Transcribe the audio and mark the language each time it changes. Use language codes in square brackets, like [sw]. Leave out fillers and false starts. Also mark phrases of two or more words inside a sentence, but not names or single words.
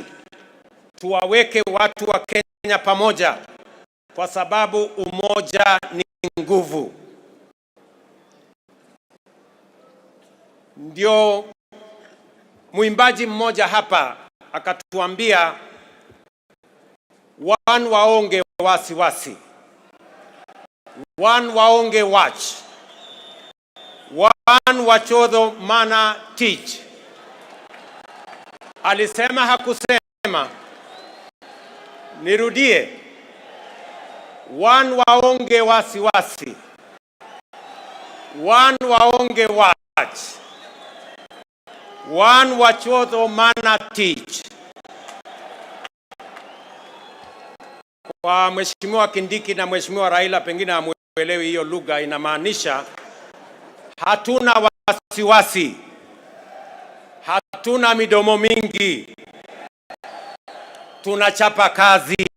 [sw] Tuwaweke watu wa Kenya pamoja, kwa sababu umoja ni nguvu. Ndio mwimbaji mmoja hapa akatuambia, one waonge wasiwasi, one waonge watch, one wachodho mana teach. Alisema hakusema. Nirudie. One waonge wasiwasi, one waonge watch, one wachodho mana teach. Kwa Mheshimiwa Kindiki na Mheshimiwa Raila pengine hamuelewi hiyo lugha, inamaanisha hatuna wasiwasi, hatuna midomo mingi, tunachapa kazi.